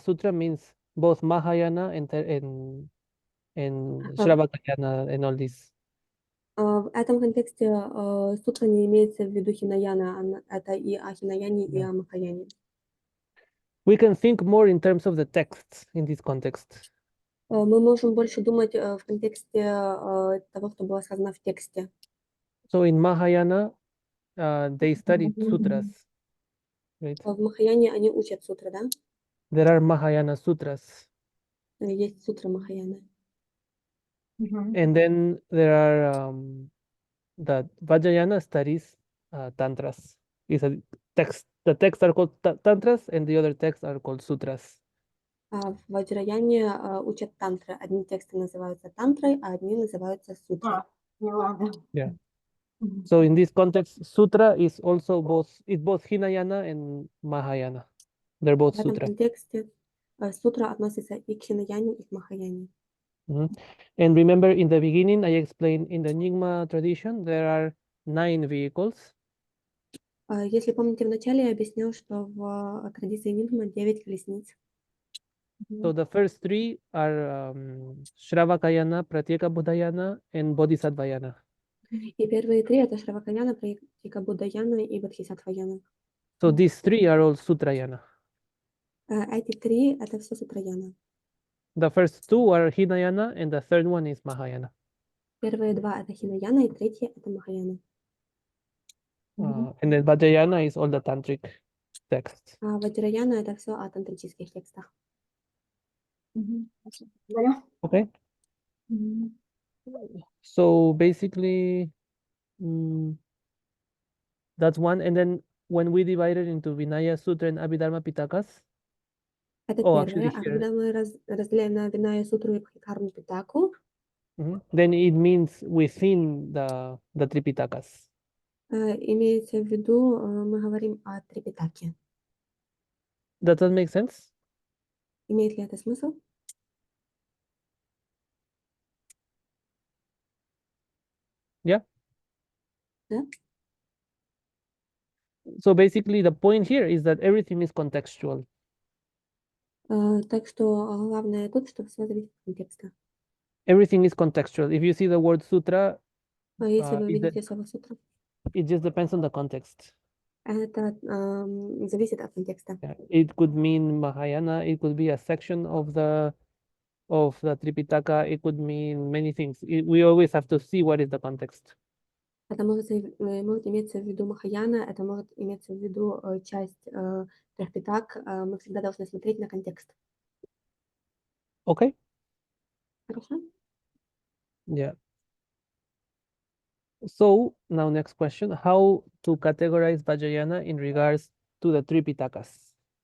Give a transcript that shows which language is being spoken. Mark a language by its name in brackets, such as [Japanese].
[English] Sutra means both Mahayana and Shravakayana and all this. [Russian] В этом контексте сутра не имеется в виду хинаяна, это и о хинаяне, и о махаяне. [English] We can think more in terms of the texts in this context. [Russian] Мы можем больше думать в контексте того, что было сказано в тексте. [English] So in Mahayana, they studied sutras, right? [Russian] В Махаяне они учат сутры, да? [English] There are Mahayana sutras. [Russian] Есть сутры Махаяны. [English] And then there are the Vajrayana studies tantras. Is a text. The texts are called tantras, and the other texts are called sutras. [Russian] В Ваджраяне учат тантры. Одни тексты называются тантрой, а одни называются сутрой. [English] Yeah. So in this context, sutra is also both Hinayana and Mahayana. They're both [Russian] В этом [English] sutra. [Russian] контексте сутра относится и к хинаяне, и к махаяне. [English] And remember, in the beginning, I explained in the Nyingma tradition, there are 9 vehicles. [Russian] Если помните, вначале я объяснил, что в традиции Нингма 9 колесниц. [English] So the first 3 are Shravakayana, Pratyeka Buddhayana, and Bodhisattvayana. [Russian] И первые 3 это Шравакаяна, Праtyeka Буддаяна и Бодхисаттваяна. [English] So these 3 are all Sutrayana. [Russian] Эти 3 это все Сутраяна. [English] The first 2 are Hinayana, and the third one is Mahayana. [Russian] Первые 2 это Хинаяна, и третье это Махаяна. [English] And then Vajrayana is all the tantric texts. [Russian] А Ваджраяна это все о тантрических текстах. [English] Okay. So basically, that's one. And then when we divided into Vinaya Sutra and Abhidharma Pitakas. [Russian] Это первое. А когда мы разделяем на Виная Сутру и Бхидхарму Питаку, [English] then it means within the Tripitakas. [Russian] имеется в виду, мы говорим о Трипитаке. [English] Does that make sense? [Russian] Имеет ли это смысл? [English] Yeah. [Russian] Да? [English] So basically, the point here is that everything is contextual. [Russian] Так что главное тут, что все зависит от контекста. [English] Everything is contextual. If you see the word sutra, [Russian] Если вы видите слово сутра, [English] it just depends on the context. [Russian] это зависит от контекста. [English] It could mean Mahayana. It could be a section of the of the Tripitaka, it could mean many things. We always have to see what is the context. [Russian] Это может иметься в виду Махаяна, это может иметься в виду часть трех питак. Мы всегда должны смотреть на контекст. [English] Okay? [Russian] Хорошо? [English] Yeah. So now next question, how to categorize Vajrayana in regards to the Tripitakas?